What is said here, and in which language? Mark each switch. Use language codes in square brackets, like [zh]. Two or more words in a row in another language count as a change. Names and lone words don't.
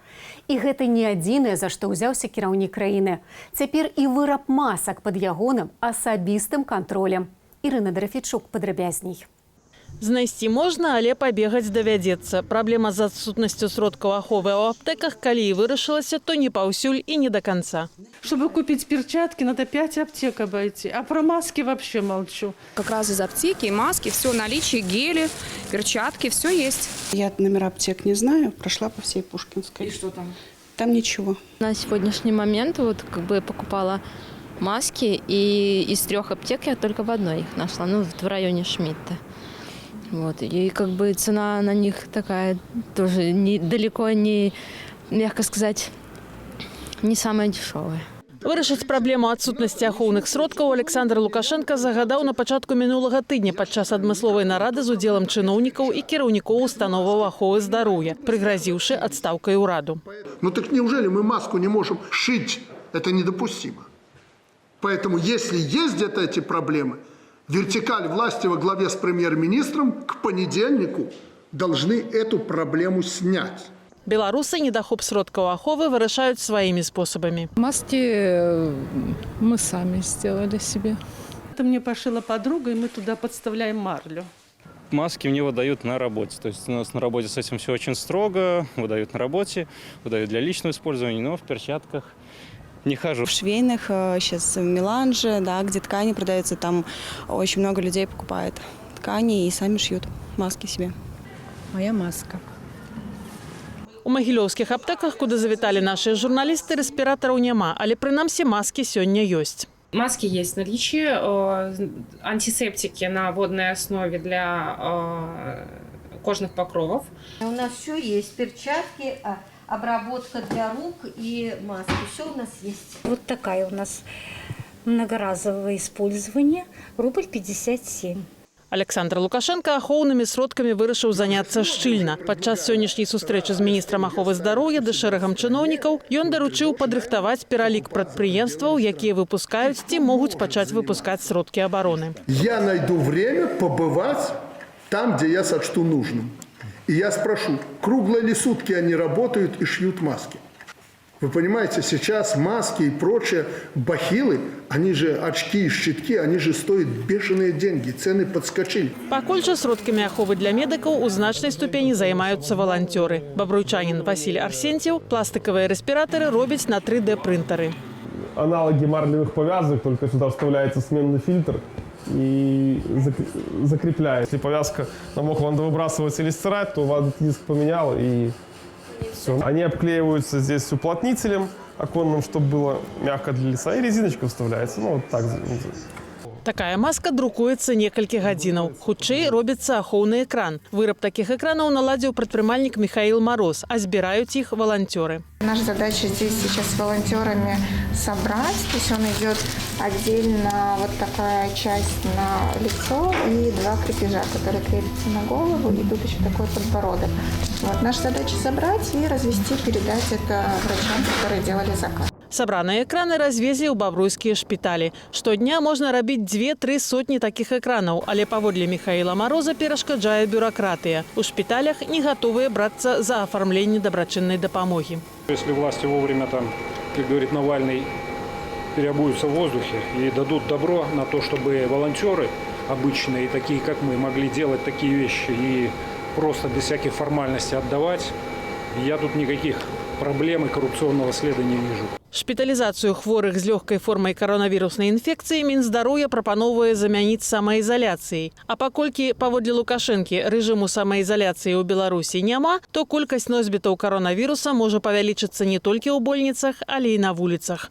[be] І гэта не адзінае, за што ўзяўся кіраўнік краіны. Цяпер і выраб масак пад ягоным асабістым кантролем. Ірына Драфічук падрабязней. Знайсці можна, але пабегаць давядзецца. Праблема з адсутнасцю сродкаў аховы ў аптэках, калі і вырашылася, то не паўсюль і не [ru] до конца. Чтобы купить перчатки, надо 5 аптек обойти. А про маски вообще молчу. Как раз из аптеки, маски, все наличие, гели, перчатки, все есть. Я номера аптек не знаю, прошла по всей Пушкинской. И что там? Там ничего. На сегодняшний момент я покупала маски, и из 3 аптек я только в одной их нашла, в районе Шмидта. И цена на них такая тоже далеко не, мягко сказать, не самая дешевая. [be] Вырашыць праблему адсутнасці ахоўных сродкаў Александр Лукашенко загадаў на пачатку мінулага тыдня падчас адмысловай нарады з удзелам чыноўнікаў і кіраўнікоў установаў аховы здароўя, прыгразіўшы адстаўкай ураду. [ru] Ну так неужели мы маску не можем шить? Это недопустимо. Поэтому если есть где-то эти проблемы, вертикаль власти во главе с премьер-министром к понедельнику должны эту проблему снять. [be] Беларусы недахоп сродкаў аховы вырашаюць сваімі спосабамі. [ru] Маски мы сами сделали себе. Это мне пошила подруга, и мы туда подставляем марлю. Маски мне выдают на работе. То есть у нас на работе с этим все очень строго. Выдают на работе, выдают для личного использования, но в перчатках не хожу. В швейных, сейчас в Меланже, да, где ткани продаются, там очень много людей покупает ткани и сами шьют маски себе. Моя маска. [be] У магілёўскіх аптэках, куды завіталі нашыя журналісты, рэспіратараў няма, але прынамсі маски сёння ёсць. [ru] Маски есть в наличии, антисептики на водной основе для кожных покровов. У нас все есть, перчатки, обработка для рук и маски, все у нас есть. Вот такая у нас многоразовое использование, рубль 57. [be] Александр Лукашенко ахоўнымі сродкамі вырашыў заняцца шчыльна. Падчас сённяшняй сустрэчы з міністрам аховы здароўя ды шэрагам чыноўнікаў ён даручыў падрыхтаваць пералік прадпрыемстваў, якія выпускаюць ці могуць пачаць выпускаць сродкі абароны. [ru] Я найду время побывать там, где я сочту нужным. И я спрошу, круглые ли сутки они работают и шьют маски? Вы понимаете, сейчас маски и прочие бахилы, они же очки и щитки, они же стоят бешеные деньги, цены подскочили. [be] Пакуль жа сродкамі аховы для медыкаў у значнай ступені займаюцца валанцёры. Бабруйчанін Васіль Арсенцев [ru] пластиковые респираторы [be] робіць на 3D-принтеры. [ru] Аналоги марлевых повязок, только сюда вставляется сменный фильтр и закрепляет. Если повязка намокла, надо выбрасывать или стирать, то диск поменял и все. Они обклеиваются здесь уплотнителем оконным, чтобы было мягко для лица, и резиночка вставляется. Вот так. [be] Такая маска друкуецца некалькі гадзінаў. Хутчэй робіцца ахоўны экран. Выраб такіх экранаў наладзіў прадпрымальнік Михаил Мороз, а збіраюць іх волонтеры. [ru] Наша задача здесь сейчас с волонтерами собрать. То есть он идет отдельно, вот такая часть на лицо и 2 крепежа, которые крепятся на голову, и тут еще такой подбородок. Вот. Наша задача собрать и развести, передать это врачам, которые делали заказ. [be] Сабраныя экраны развезлі ў бабруйскія шпіталі. Штодня можна рабіць 2-3 сотні такіх экранаў, але паводле Михаила Мороза перашкаджае бюракратыя. У шпіталях не гатовыя брацца за оформление [uk] доброчинной допомоги. [ru] Если власти вовремя, там, как говорит Навальный, переобуются в воздухе и дадут добро на то, чтобы волонтеры обычные, такие как мы, могли делать такие вещи и просто без всяких формальностей отдавать, я тут никаких проблем и коррупционного следа не вижу. [be] Шпіталізацыю хворых з лёгкай формай каронавіруснай інфекцыі Мінздароўя прапановвае замяніць самаізаляцыяй. А паколькі, паводле Лукашэнкі, рэжыму самаізаляцыі ў Беларусі няма, то колькасць носьбітаў каронавіруса можа павялічыцца не толькі ў больніцах, але і на вуліцах.